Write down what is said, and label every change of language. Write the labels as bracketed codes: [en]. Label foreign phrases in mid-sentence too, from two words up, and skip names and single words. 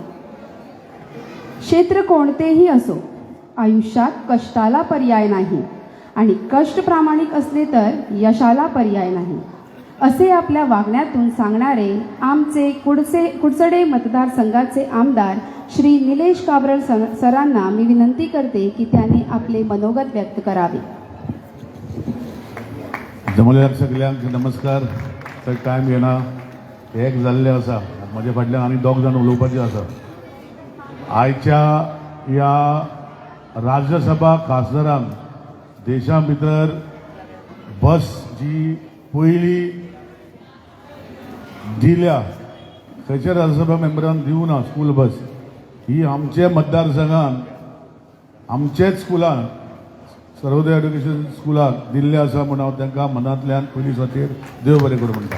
[mr] क्षेत्र कोणतेही असो, आयुष्यात कष्टाला पर्याय नाही आणि कष्ट प्रामाणिक असले तर यशाला पर्याय नाही, असे आपल्या वागण्यातून सांगणारे आमचे कुडचडे मतदारसंघाचे आमदार श्री निलेश काब्रल सरांना मी विनंती करते की त्यांनी आपले मनोगत व्यक्त करावे. [kok] जमलेल्या सगळ्यांक नमस्कार. तर टायम येना एक जाल्ले आसा, म्हजे फाटल्यान आनी 2 जाण उलोवपाचे आसा. आयच्या ह्या राज्यसभा खासदारांक देशा भितर बस जी पयली दिल्या, खंयच्या राज्यसभा मेंबरान दिवना [en] school bus, [kok] ही आमचे मतदारसंघान आमचेच स्कुलान सर्वोदय एड्युकेशन स्कुलाक दिल्ले आसा म्हूण हांव तांकां मनांतल्यान पयली सुवातेर देव बरें करूं म्हणटा.